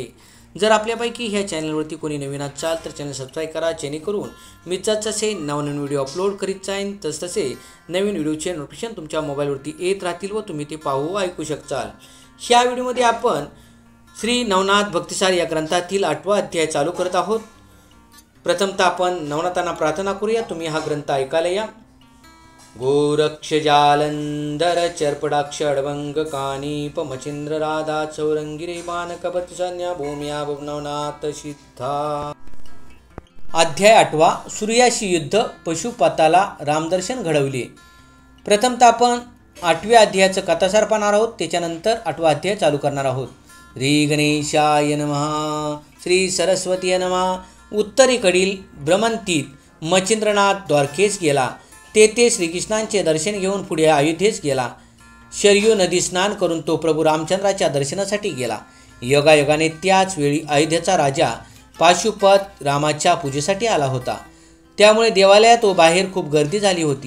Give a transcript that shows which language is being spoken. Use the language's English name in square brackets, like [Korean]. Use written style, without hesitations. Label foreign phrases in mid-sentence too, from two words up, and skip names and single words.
[Marathi] जर आपल्यापैकी ह्या चॅनलवरती कोणी नवीन असाल तर चॅनल सबस्क्राईब करा, जेणेकरून मी जसजसे नवनवीन व्हिडिओ अपलोड करीत जाईन तसतसे नवीन व्हिडिओचे नोटिफिकेशन तुमच्या मोबाईलवरती येत राहतील व तुम्ही ते पाहू ऐकू शकताल। ह्या व्हिडिओमध्ये आपण श्री नवनाथ भक्तिसार या ग्रंथातील 8वा अध्याय चालू करत आहोत। प्रथमतः आपण नवनाथांना प्रार्थना करूया, तुम्ही हा ग्रंथ ऐकायला या। [Sanskrit] गोरक्ष जालंधर चर्पडाक्ष अडवंग कानीप मचिंद्र राधा चौरंगिरे मानकपति संज्ञा भूम्या नवनाथ सिद्धा। [Marathi] अध्याय 8वा, सूर्याशी युद्ध, पशुपताला रामदर्शन घडवले। प्रथमतः आपण 8व्या अध्यायाचं कथासार पाहणार आहोत, त्याच्यानंतर 8वा अध्याय चालू करणार आहोत। [Sanskrit] श्री गणेशाय नमः, श्री सरस्वती नमः। [Marathi] उत्तरेकडील भ्रमंतीत मचिंद्रनाथ द्वारकेस गेला। तेथे श्रीकृष्णांचे दर्शन घेऊन पुढे अयोध्येस गेला। शरयू नदी स्नान करून तो प्रभू रामचंद्राच्या दर्शनासाठी गेला। योगायोगाने त्याच वेळी अयोध्येचा राजा पाशुपत रामाच्या पूजेसाठी आला होता, त्यामुळे देवालयात व बाहेर खूप गर्दी झाली होती।